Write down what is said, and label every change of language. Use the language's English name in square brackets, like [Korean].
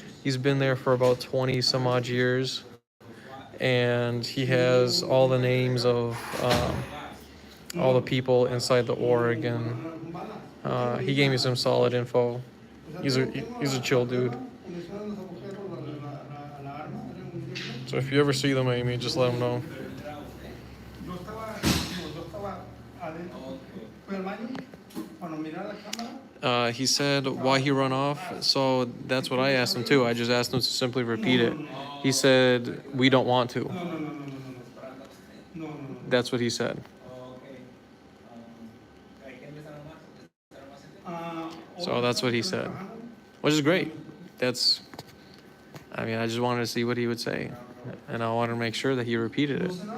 [English] He's been there for about 20 some odd years, and he has all the names of all the people inside the org, and he gave me some solid info. He's a chill dude. So if you ever see them, Amy, just let them know. [Spanish] Yo estaba adentro. Fui al baño, cuando miré la cámara. [English] He said why he run off. So that's what I asked him too. I just asked him to simply repeat it. He said we don't want to. No. That's what he said. So that's what he said, which is great. I mean, I just wanted to see what he would say, and I wanted to make sure that he repeated it.